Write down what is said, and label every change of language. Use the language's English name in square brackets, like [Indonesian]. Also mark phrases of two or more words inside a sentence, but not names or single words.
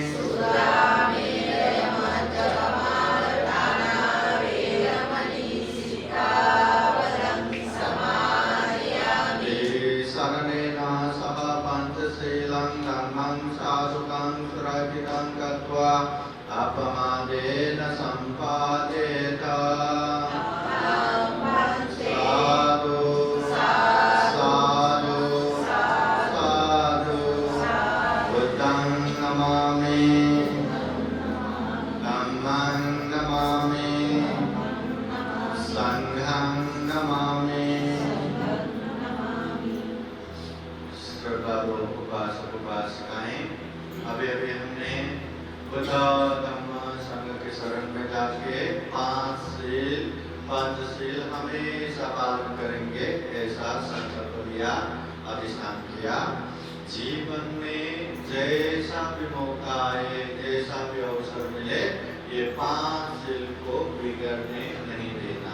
[Pali] शरणेन सह पञ्चशीलं धर्मं साधुकं सुरक्षितं कृत्वा अपमादेन सम्पादेत साधु साधु साधु बुद्धं नमामि धम्मं नमामि संघं नमामि [Hindi] श्रद्धालु उपासक उपासिकाएं अभी अभी हमने बुद्ध धम्म संघ के शरण में जाके पंचशील हमेशा पालन करेंगे ऐसा संकल्प लिया अधिष्ठान किया जीवन में जैसा भी मौका आए जैसा भी अवसर मिले ये 5 शील को बिगड़ने नहीं देना।